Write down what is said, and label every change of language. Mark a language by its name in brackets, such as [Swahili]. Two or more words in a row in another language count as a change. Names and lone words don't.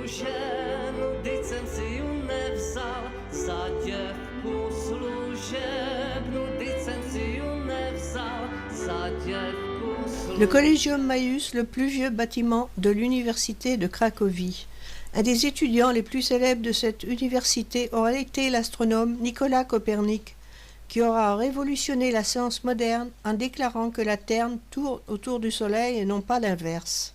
[Czech] ženu, vždyť jsem si ju nevzal za děvku služebnu, vždyť jsem si ju nevzal za děvku služebnu. [French] Le Collegium Maius, le plus vieux bâtiment de l'université de Cracovie. Un des étudiants les plus célèbres de cette université aurait été l'astronome Nicolas Copernic, qui aura révolutionné la science moderne en déclarant que la Terre tourne autour du Soleil et non pas l'inverse.